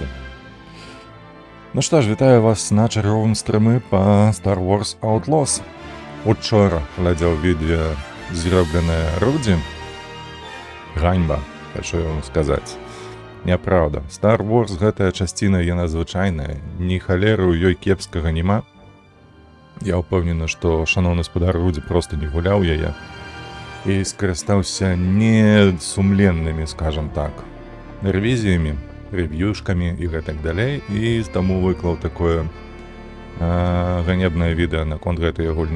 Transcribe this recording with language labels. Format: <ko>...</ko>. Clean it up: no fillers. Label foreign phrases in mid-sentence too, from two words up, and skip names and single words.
<uk>Ну що ж, вітаю вас на черговому стрімі по Star Wars Outlaws. Учора глядів відео зроблене Руді. Ганьба, хочу вам сказати.</uk> <be>Няправда.</be> <uk>Star Wars гэтая частина є надзвичайная.</uk> <be>Ні халеру ёй кепскага нема. Я ўпэўнены, што шаноўны спадар Руді просто не гуляў яе і скарыстаўся несумленнымі, скажам так, рэвізіямі, рэв'юшкамі і гэтак далей, і таму выклаў такое ганебнае відэа наконт гэтай гульні.</be>